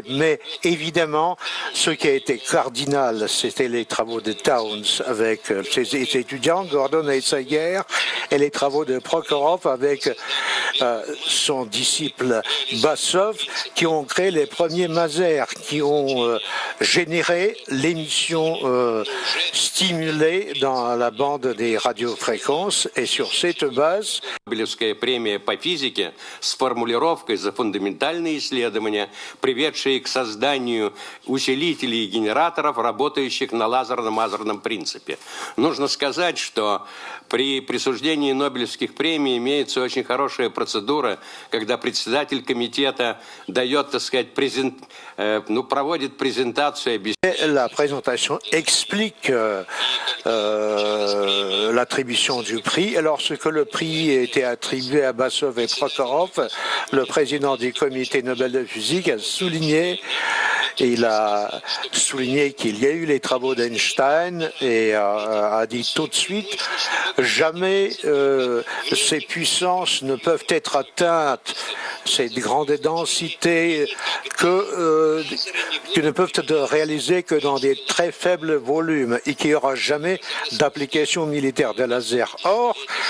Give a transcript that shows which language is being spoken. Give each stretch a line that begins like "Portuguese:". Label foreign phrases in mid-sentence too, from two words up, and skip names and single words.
French: Mais évidemment, ce qui a été cardinal, c'était les travaux de Towns avec ses étudiants, Gordon et Sager, et les travaux de Prokhorov avec son disciple Bassov, qui ont créé les premiers masers, qui ont généré l'émission stimulée dans la bande des radiofréquences, et sur cette base,
Russian: Нобелевская премия по физике с формулировкой за фундаментальные исследования, приведшие к созданию усилителей и генераторов, работающих на лазерно-мазерном принципе. Нужно сказать, что при присуждении Нобелевских премий имеется очень хорошая процедура, когда председатель комитета дает, так сказать, проводит презентацию, объясняет.
French: La présentation explique l'attribution du prix. Et lorsque le prix était attribué à Bassov et Prokhorov, le président du comité Nobel de physique a souligné, qu'il y a eu les travaux d'Einstein et a dit tout de suite, jamais ces puissances ne peuvent être atteintes, ces grandes densités qui ne peuvent être réalisées que dans des très faibles volumes et qu'il n'y aura jamais d'application militaire de laser.